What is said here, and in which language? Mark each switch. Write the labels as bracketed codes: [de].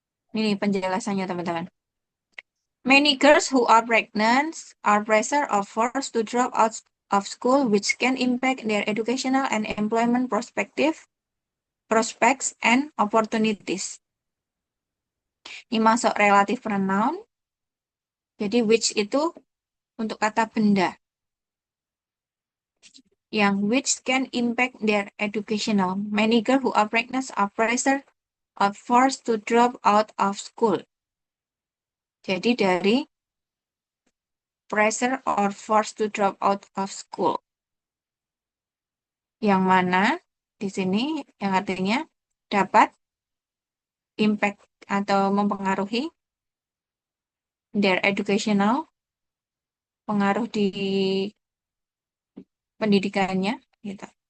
[id] Ini penjelasannya, teman-teman. [en] Many girls who are pregnant are pressure or forced to drop out of school, which can impact their educational and employment prospects and opportunities. [id] Ini masuk relatif pronoun. Jadi which itu untuk kata benda. [en] Yang which can impact their educational. Many girls who are pregnant are pressure or forced to drop out of school. [id] Jadi dari [en] pressure or forced to drop out of school. [id] Yang mana di sini yang artinya dapat impact atau mempengaruhi [en] their educational, [id] pengaruh di pendidikannya gitu.